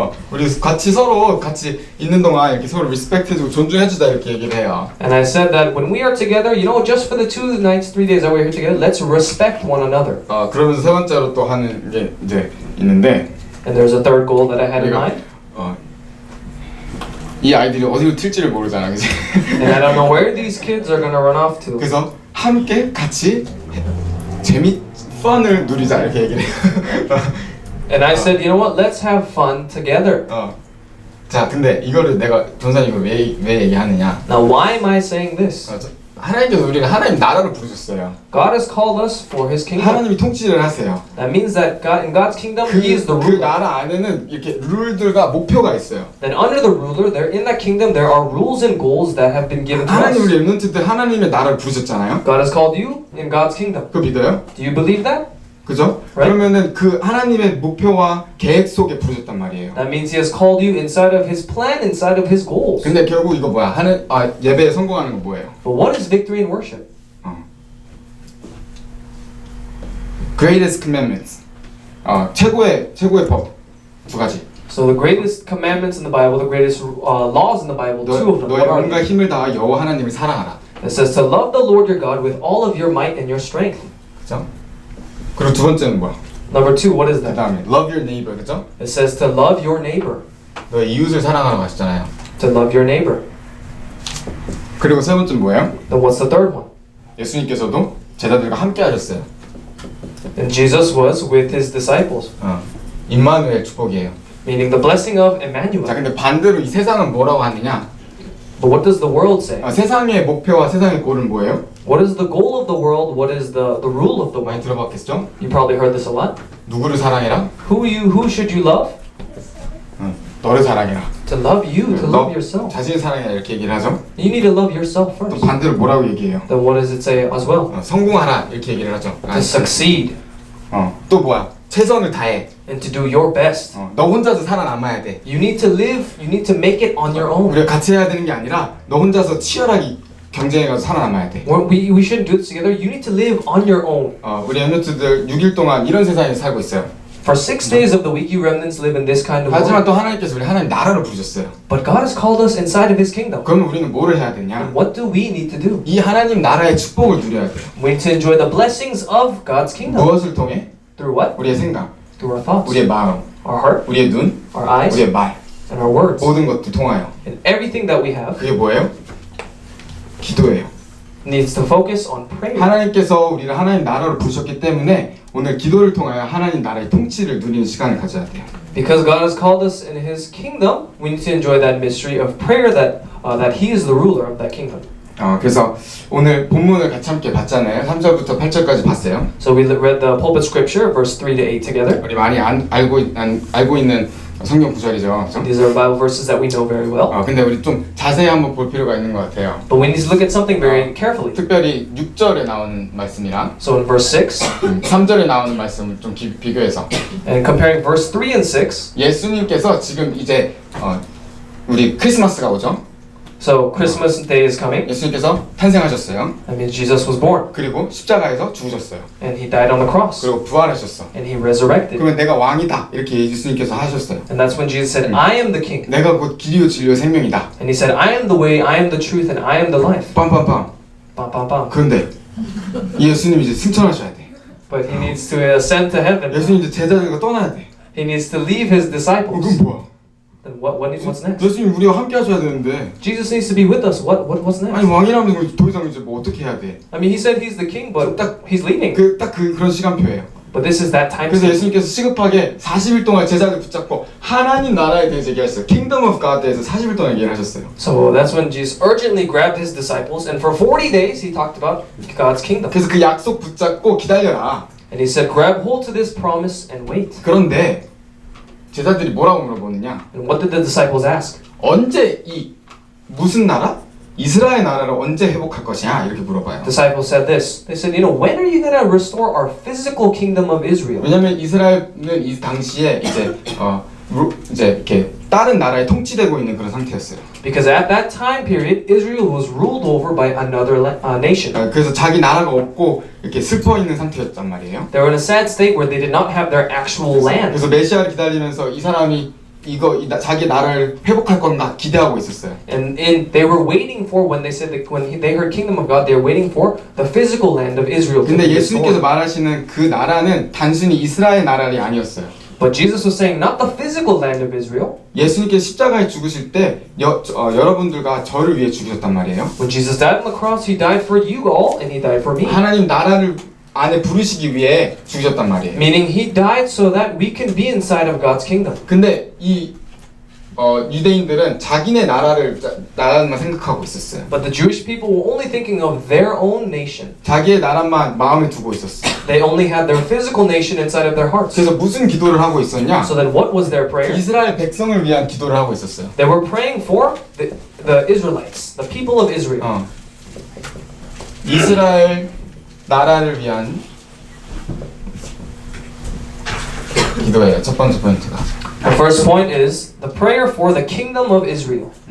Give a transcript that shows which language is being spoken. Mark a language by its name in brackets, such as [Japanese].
[Korean] 우리 같이 있는 동안 이렇게 서로 respect 해주고 존중해주자 이렇게 얘기를 해요. [English] And I said that when we are together, just for the 2 nights, 3 days that we're here together, let's respect one another. [Korean] 그러면서 세 번째로 또 하는 게 이제 있는데. [English] And there's a third goal that I had in mind. [Korean] 이 아이들이 어디로 튈지를 모르잖아, 그치? [English] And I don't know where these kids are gonna run off to. [Korean] 그래서 함께 같이 fun을 누리자 이렇게 얘기를 해요. [English] And I said, you know what? Let's have fun together. [Korean] 자, 근데 이거를 내가 전사님 이거 왜 얘기하느냐? [English] Now, why am I saying this? [Korean] 하나님께서 우리를 하나님 나라를 부르셨어요. [English] God has called us for His kingdom. [Korean] 하나님이 통치를 하세요. [English] That means that God, in God's kingdom, He is the 그 ruler. [Korean] 나라 안에는 이렇게 룰들과 목표가 있어요. [English] Then under the ruler, there in that kingdom, there are rules and goals that have been given to [Korean] 하나님 우리 [English] us. [Korean] 렘넌트들 하나님의 나라를 부르셨잖아요. [English] God has called you in God's kingdom. [Korean] 그거 믿어요? [English] Do you believe that? [Korean] 그죠? [English] Right. [Korean] 그러면은 그 하나님의 목표와 계획 속에 부르셨단 말이에요. [English] That means He has called you inside of His plan, inside of His goals. [Korean] 근데 결국 이거 뭐야? 예배에 성공하는 거 뭐예요? [English] But what is victory in worship? Greatest commandments. [Korean] 최고의 법 두 가지. [English] So the greatest commandments in the Bible, the greatest laws in the Bible, two of them. [Korean] 너의 [English] What are [Korean] 온갖 힘을 다하 여호와 하나님을 사랑하라. [English] It says to love the Lord your God with all of your might and your strength. [Korean] 그죠? 그리고 두 번째는 뭐야? [English] Number 2, what is 그 that? [Korean] 다음에 [English] love your neighbor, [Korean] 그죠? [English] It says to love your neighbor. [Korean] 너의 이웃을 사랑하라고 하셨잖아요. [English] To love your neighbor. [Korean] 그리고 세 번째는 뭐예요? [English] Then what's the third one? [Korean] 예수님께서도 제자들과 함께 하셨어요. [English] And Jesus was with His disciples, [Korean] 임마누엘 축복이에요. [English] meaning the blessing of 자, Emmanuel. [Korean] 근데 반대로 이 세상은 뭐라고 하느냐? [English] But what does the world say? [Korean] 세상의 목표와 세상의 꼴은 뭐예요? [English] What is the goal of the world? What is the rule of the [Korean] 많이 [English] world? [Korean] 들어봤겠죠? [English] You probably heard this a lot. [Korean] 누구를 사랑해라? [English] Who should you love? [Korean] 너를 사랑해라. [English] To love you, to love yourself. [Korean] 자신을 사랑해라 이렇게 얘기를 하죠. [English] You need to love yourself [Korean] 또 [English] first. [Korean] 반대로 뭐라고 얘기해요? [English] Then what does it say as well? [Korean] 성공하라 이렇게 얘기를 하죠. [English] To succeed [Korean] 또 뭐야? 최선을 다해. [English] and to do your best. [Korean] 너 혼자서 살아남아야 돼. [English] You need to live, you need to make it on your own. [Korean] 우리가 같이 해야 되는 게 아니라 너 혼자서 치열하게 경쟁해가지고 살아남아야 돼. [English] We shouldn't do this together. You need to live on your own. [Korean] 우리 엠너트들 6일 동안 이런 세상에 살고 있어요. [English] For 6 days of the week, you remnants live in this kind of [Korean] 하지만 [English] world. [Korean] 또 하나님께서 우리 하나님 나라를 부르셨어요. [English] But God has called us inside of His kingdom. [Korean] 그러면 우리는 뭐를 해야 되냐? [English] And what do we need to do? [Korean] 이 하나님 나라의 축복을 누려야 돼요. [English] We need to enjoy the blessings of God's kingdom. [Korean] 무엇을 통해? [English] Through what? [Korean] 우리의 생각, [English] Through our thoughts, [Korean] 우리의 마음, [English] our heart, [Korean] 우리의 눈, [English] our eyes, [Korean] 우리의 말, [English] and our words. [Korean] 모든 것들 통하여. [English] And everything that we have [Korean] 그게 뭐예요? 기도예요. [English] needs to focus on prayer. [Korean] 하나님께서 우리를 하나님 나라로 부르셨기 때문에 오늘 기도를 통하여 하나님 나라의 통치를 누리는 시간을 가져야 돼요. [English] Because God has called us in His kingdom, we need to enjoy that mystery of prayer that He is the ruler of that kingdom. [Korean] 그래서 오늘 본문을 같이 함께 봤잖아요. 3절부터 8절까지 봤어요. [English] So we read the pulpit scripture, verse 3 to 8 together. [Korean] 우리 많이 알고 있는 성경 구절이죠. 그렇죠? [English] These are Bible verses that we know very well. [Korean] 근데 우리 좀 자세히 한번 볼 필요가 있는 것 같아요. [English] But we need to look at something very carefully. [Korean] 특별히 6절에 나오는 말씀이랑 [English] So in verse 6, [Korean] 3절에 나오는 말씀을 좀 비교해서 [English] and comparing verse 3 and 6, [Korean] 예수님께서 지금 이제 우리 크리스마스가 오죠. [English] so Christmas day is coming. [Korean] 예수님께서 탄생하셨어요. [English] That means Jesus was born, [Korean] 그리고 십자가에서 죽으셨어요. [English] and He died on the cross, [Korean] 그리고 부활하셨어. [English] and He resurrected. [Korean] 그러면 내가 왕이다 이렇게 예수님께서 하셨어요. [English] And that's when Jesus said, I am the king. [Korean] 내가 곧 길이요 진리요 생명이다. [English] And He said, I am the way, I am the truth, and I am the life. 빰빰빰. Bam, bam, bam. [Korean] 그런데 이 예수님 이제 승천하셔야 돼. [English] But He needs to ascend to heaven. [Korean] 예수님 이제 제자들과 떠나야 돼. [English] He needs to leave His disciples. [Korean] 그럼 뭐야? [English] Then what's next? [Korean] 예수님 우리와 함께 하셔야 되는데 [English] Jesus needs to be with us. What's next? [Korean] 아니 왕이라면 더 이상 이제 뭐 어떻게 해야 돼? [English] I mean, He said He's the king, but He's leaving. [Korean] 그런 시간표예요. [English] But this is that time. [Korean] 그래서 예수님께서 시급하게 40일 동안 제자들 붙잡고 하나님 나라에 대해서 얘기하셨어요. [English] Kingdom of God [Korean] 에 대해서 40일 동안 얘기를 하셨어요. [English] So that's when Jesus urgently grabbed His disciples, and for 40 days He talked about God's kingdom. [Korean] 그래서 그 약속 붙잡고 기다려라. [English] And He said, grab hold to this promise and wait. [Korean] 그런데 제자들이 뭐라고 물어보느냐? [English] And what did the disciples ask? [Korean] 언제 무슨 나라? 이스라엘 나라를 언제 회복할 것이냐? 이렇게 물어봐요. [English] Disciples said this. They said, when are you going to restore our physical kingdom of Israel? [Korean] 왜냐면 이스라엘은 이 당시에 이제 이렇게 다른 나라에 통치되고 있는 그런 상태였어요. [English] Because at that time period, Israel was ruled over by another nation. [Korean] 그래서 자기 나라가 없고 이렇게 슬퍼 있는 상태였단 말이에요. [English] They were in a sad state where they did not have their actual land. [Korean] 그래서 메시아를 기다리면서 이 사람이 자기 나라를 회복할 건가 기대하고 있었어요. [English] And they were waiting for when they said that when they heard kingdom of God, they were waiting for the physical land of Israel to [Korean] 근데 [English] be [Korean] 예수님께서 [English] restored. [Korean] 말하시는 그 나라는 단순히 이스라엘 나라이 아니었어요. [English] But Jesus was saying not the physical land of Israel. [Korean] 예수님께서 십자가에 죽으실 때 여러분들과 저를 위해 죽으셨단 말이에요. [English] When Jesus died on the cross, He died for you all, and He died for me. [Korean] 하나님 나라를 안에 부르시기 위해 죽으셨단 말이에요. [English] Meaning He died so that we can be inside of God's kingdom. [Korean] 근데 이 유대인들은 자기네 나라만 생각하고 있었어요. [English] But the Jewish people were only thinking of their own nation. [Korean] 자기의 나라만 마음에 두고 있었어요. [English] They only had their physical nation inside of their hearts. [Korean] 그래서 무슨 기도를 하고 있었냐? [English] So then what was their prayer? [Korean] 이스라엘 백성을 위한 기도를 하고 있었어요. [English] They were praying for the Israelites, the people of Israel. [Korean] 이스라엘 나라를 위한 기도예요. 첫 번째 포인트가. [English] The first point is the prayer for the kingdom of Israel.